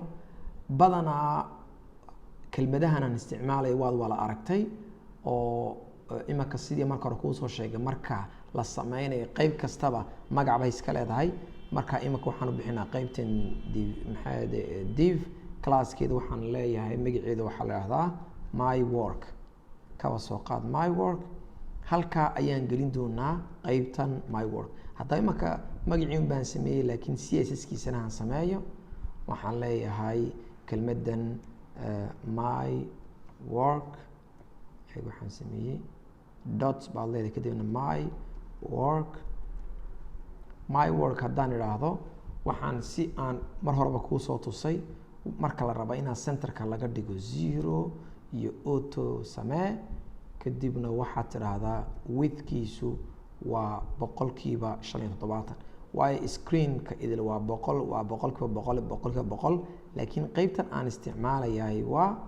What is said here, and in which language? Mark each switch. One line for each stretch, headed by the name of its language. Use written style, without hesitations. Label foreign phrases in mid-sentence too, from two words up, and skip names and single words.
Somali: badanaa kelmadahan aan isticmaalay waad wala aragtay oo imaka sidii marka hore kuu soo sheegay marka la sameynayo qayb kastaba magac bay iska leedahay marka imaka waxaan u bixinaa qaybtan div classkeeda waxaan leeyahay magaceeda waxaa la yiraahdaa
English: my work
Somali: kaba soo qaad
English: my work
Somali: halka ayaan gelin doonaa qaybtan
English: my work
Somali: haddaba imaka magacii baan sameeyay laakiin CSS-kiisana aan sameeyo waxaan leeyahay kelmadan
English: my work
Somali: waxaan sameeyay dots baa leedahay kadibna
English: my work
Somali: haddaan idhaahdo waxaan si aan mar horeba kuu soo tusay marka la raba inaad centerka laga dhigo 0 iyo auto samee kadibna waxaad tidhaahdaa widthkiisu waa 100% waayo screen-ka idil waa 100% laakiin qaybtan aan isticmaalayahay waa